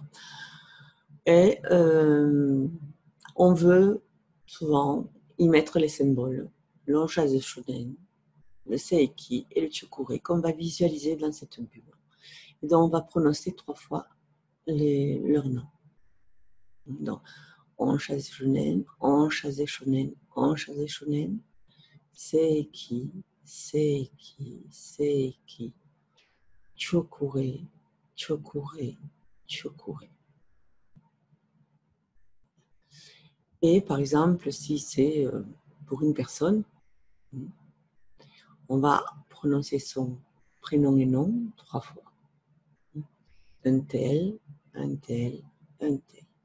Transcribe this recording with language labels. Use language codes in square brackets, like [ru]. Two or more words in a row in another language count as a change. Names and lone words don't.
[fr] Et on veut souvent y mettre les symboles. L'Onchaze Shonen, le Seiki et le Chukure qu'on va visualiser dans cette bulle. Et donc, on va prononcer 3 fois leurs noms. Donc, Onchaze Shonen, Onchaze Shonen, Onchaze Shonen, Seiki, Seiki, Seiki, Chukure, Chukure, Chukure. Et par exemple, si c'est pour une personne, on va prononcer son prénom et nom 3 fois. Un tel, un tel, un tel.